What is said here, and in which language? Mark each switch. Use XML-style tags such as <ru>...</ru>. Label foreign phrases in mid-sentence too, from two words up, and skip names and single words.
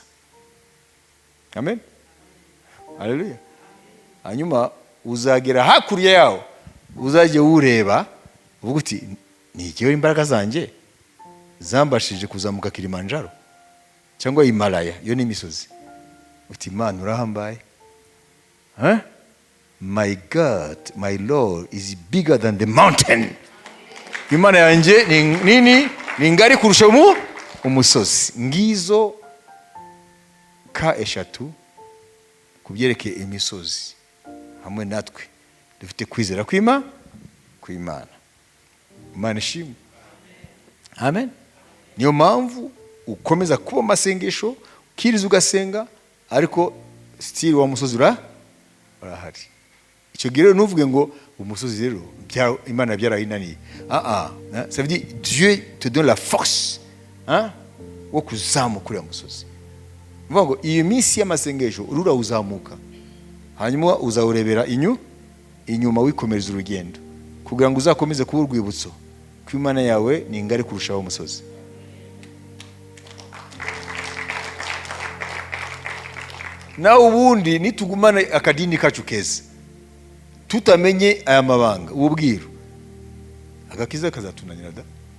<rw>Amen. Haleluya. Hanyuma uzagera hakurya yawo, uzajye ureba uvuga uti, ni igihe imbaraga zanjye zambashije kuzamuka Kilimanjaro cyangwa Himalaya, yo ni imisozi. Uti, Imana urahambaye.</rw> <en>My God, my Lord is bigger than the mountain.</en> <rw>Imana yanjye ni ngari kurusha umusozi. Ngizo ka eshatu kubyerekeye imisozi. Hamwe natwe dufite kwizera kw'Imana. Imana ishimwe. Amen. Niyo mpamvu ukomeza kuba masengesho, ukiriza ugasenga, ariko still wa musozi urahari. Icyo gihe nuvuge ngo umusozi rero Imana byarayinaniye.</rw> <fr>Ça veut dire Dieu te donne la force</fr> <rw>wo kuzamuka uriya musozi. Mvuga ngo iyo minsi y'amasengesho urura uzamuka, hanyuma uzawurebera inyuma wikomereza urugendo, kugira ngo uzakomeze kuba urwibutso ko Imana yawe ni ngari kurushaho umusozi. Na ubundi nitugumana akadini kacu keza, tutamenye aya mabanga, ububwiru, agakiza kazatunanira da.</rw>